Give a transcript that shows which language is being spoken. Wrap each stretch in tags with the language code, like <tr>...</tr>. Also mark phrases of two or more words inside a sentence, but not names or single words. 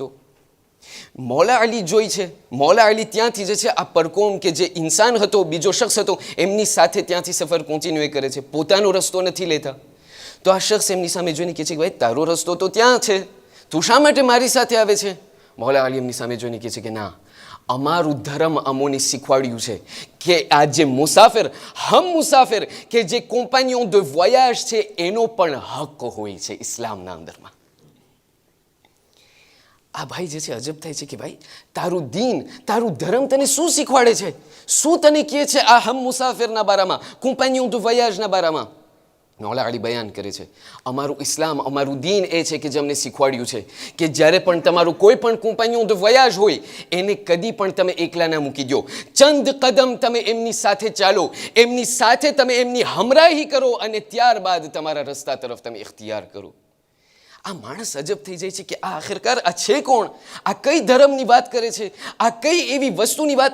<gu>મૌલા અલી જોઈ છે, મૌલા અલી ત્યાંથી જે છે આ પરકોમ કે જે ઇન્સાન હતો, બીજો શખ્સ હતો, એમની સાથે ત્યાંથી સફર કોન્ટિન્યુ કરે છે, પોતાનો રસ્તો નથી લેતા. તો આ શખ્સ એમની સામે જોઈને કહે છે કે ભાઈ તારો રસ્તો તો ત્યાં છે, તું શા માટે મારી સાથે આવે છે? મૌલા અલી એમની સામે જોઈને કહે છે કે ના, અમારું ધર્મ અમોને શીખવાડ્યું છે કે આ જે મુસાફિર, હમ મુસાફિર કે જે</gu> <fr>compagnon de voyage</fr> <gu>છે એનો પણ હક હોય છે ઇસ્લામના અંદરમાં. આ ભાઈ જે છે અજબ થાય છે કે ભાઈ તારું દીન, તારું ધર્મ તને શું શીખવાડે છે, શું તને કહે છે આ હમ મુસાફિરના બારામાં,</gu> <fr>compagnon de voyage</fr> <gu>ના બારામાં? મૌલા અલી બયાન કરે છે, અમારું ઇસ્લામ, અમારું દીન એ છે કે જે અમને શીખવાડ્યું છે કે જ્યારે પણ તમારું કોઈ પણ</gu> <fr>compagnon de voyage</fr> <gu>હોય એને કદી પણ તમે એકલા ના મૂકી દો. ચંદ કદમ તમે એમની સાથે ચાલો, એમની સાથે તમે એમની હમરાહી કરો અને ત્યારબાદ તમારા રસ્તા તરફ તમે ઇખ્તિયાર કરો. આ માણસ અજબ થઈ જાય છે કે આ આખિરકાર આ છે કોણ, આ કઈ ધર્મની વાત કરે છે, આ કઈ એવી વસ્તુની વાત.</gu>